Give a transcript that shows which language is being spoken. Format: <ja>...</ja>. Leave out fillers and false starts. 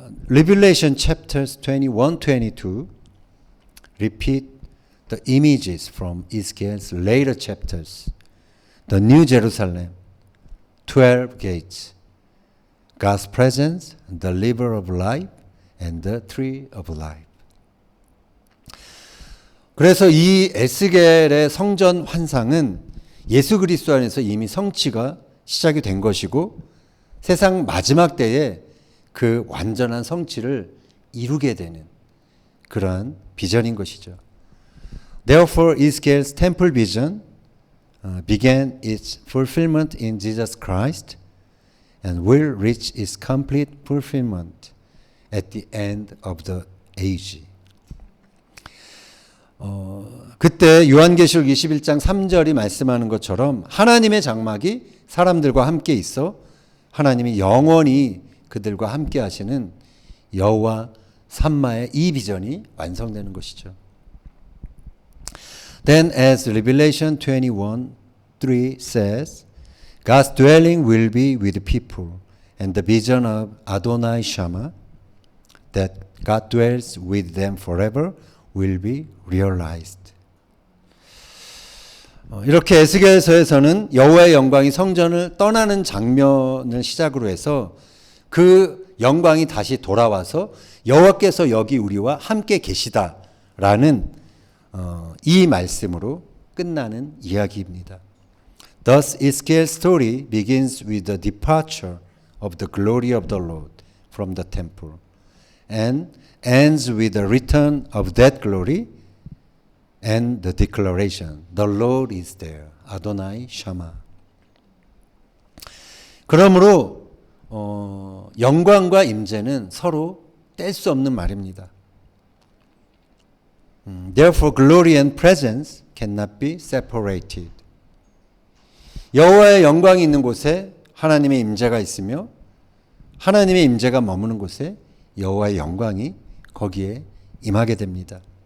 <en>Revelation chapters 21, 22 repeat the images from Ezekiel's later chapters. The New Jerusalem, 12 gates, God's presence, the river of life, and the tree of life.</en> <ko>그래서 이 에스겔의 성전 환상은 예수 그리스도 안에서 이미 성취가 시작이 된 것이고 세상 마지막 때에 그 완전한 성취를 이루게 되는 그러한 비전인 것이죠.</ko> <en>Therefore, Ezekiel's temple vision began its fulfillment in Jesus Christ and will reach its complete fulfillment at the end of the age.</en> <ko>그때 요한계시록 21장 3절이 말씀하는 것처럼 하나님의 장막이 사람들과 함께 있어 하나님이 영원히 그들과 함께 하시는 여호와 삼마의 이 비전이 완성되는 것이죠.</ko> <en>Then as Revelation 21:3 says, God's dwelling will be with people, and the vision of Adonai Shammah, that God dwells with them forever, will be realized.</en> <ko>이렇게 에스겔서에서는 여호와의 영광이 성전을 떠나는 장면을 시작으로 해서 그 영광이 다시 돌아와서 여호와께서 여기 우리와 함께 계시다라는 이 말씀으로 끝나는 이야기입니다.</ko> <en>Thus, Ezekiel's story begins with the departure of the glory of the Lord from the temple and ends with the return of that glory and the declaration, the Lord is there, Adonai Shammah.</en> <ko>그러므로 영광과 임재는 서로 뗄 수 없는 말입니다.</ko> <en>Therefore, glory and presence cannot be separated.</en> <ko>여호와의 영광이 있는 곳에 하나님의 임재가 있으며 하나님의 임재가 머무는 곳에 여호와의 영광이 거기에 임하게 됩니다.</ko>